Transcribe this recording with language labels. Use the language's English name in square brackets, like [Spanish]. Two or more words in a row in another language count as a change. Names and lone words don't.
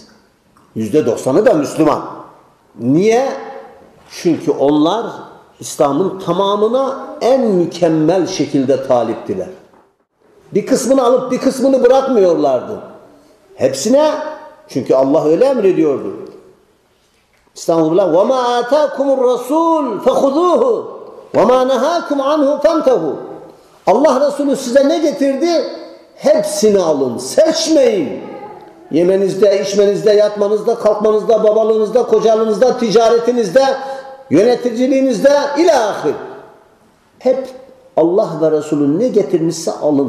[Turkish] %90'ı da Müslüman. Niye? Çünkü onlar İslam'ın tamamına en mükemmel şekilde taliptiler. Bir kısmını alıp bir kısmını bırakmıyorlardı. Hepsine, çünkü Allah öyle emrediyordu. Estağfurullah. [Arabic] وَمَا آتَاكُمُ الرَّسُولُ فَخُذُوهُ وَمَا نَهَاكُمْ عَنْهُ فَانْتَهُ. [Turkish] Allah Resulü size ne getirdi? Hepsini alın, seçmeyin. Yemenizde, içmenizde, yatmanızda, kalkmanızda, babalığınızda, kocalığınızda, ticaretinizde, yöneticiliğinizde ilahir. Hep Allah ve Resulü ne getirmişse alın.